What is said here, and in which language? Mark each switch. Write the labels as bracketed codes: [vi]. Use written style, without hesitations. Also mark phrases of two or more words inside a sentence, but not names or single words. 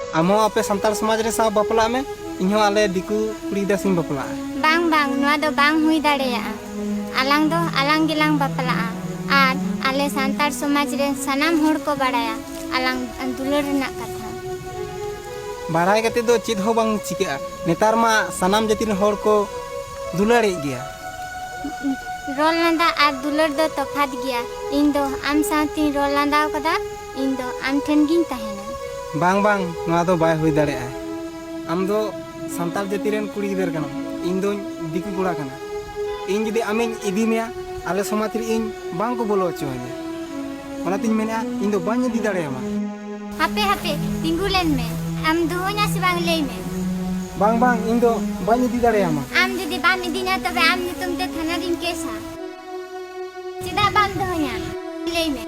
[sat] आमो आपे संताल समाज रे साव बापला में इन्हों आले दिकू कुड़ी दसिंग बापला बांग बांग नुआ दो बांग हुई दाड़ेया आलांग दो आलांग गिलांग बापला आर आले संताल समाज रे सनाम होड़ को बाड़ाया आलांग दुलर रना कथा बाड़ाय कते दो चिद हो बांग चिका नेतार मा सनाम जाति होड़ को दुलड़े गया रोल लांदा आर दुलर दो तफात गया इन दो आम साथी रोल लांदा कदा इन दो आम ठेन गिन तहेना बांग बांग नुआ दो बाय हुई दाड़े आम दो संताल जाति रेन कुड़ी गिदर कना इन दो दिकू कोड़ा कना इन जदि आमें इदी मेया आले समाज रे इन बांग को बोलो चोने ओना तिन मेना इन दो बाñ इदी दाड़े मा हापे हापे तिंगुलेन में आम दोना से बांग लेई में बांग बांग इन दो बाñ इदी दाड़े मा आम जदि बाम इदिना तबे आम नितुम ते थाना दिन केसा चिदा बाम दोया लेई में